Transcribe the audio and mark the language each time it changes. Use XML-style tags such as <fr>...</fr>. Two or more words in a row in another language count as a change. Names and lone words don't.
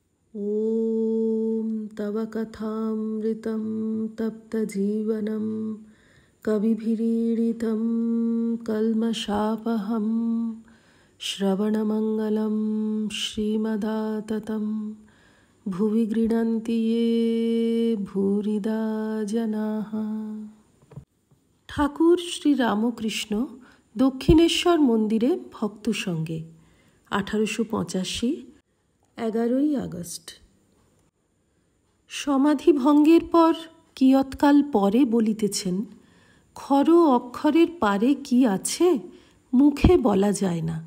<sa>ॐ तव कथामृतं तप्तजीवनं कविभिरीडितं कल्मषापहं श्रवणमङ्गलं श्रीमदाततं भुवि गृह्णन्ति ये भूरिदा जनाः।</sa> <bn>ঠাকুর শ্রী রামকৃষ্ণ দক্ষিণেশ্বর মন্দিরে ভক্ত সঙ্গে 1885 11ই আগস্ট। সমাধি ভঙ্গের পর কিয়ৎকাল পরে বলিতেছেন, খর অক্ষরের পারে কি আছে মুখে বলা যায় না।</bn>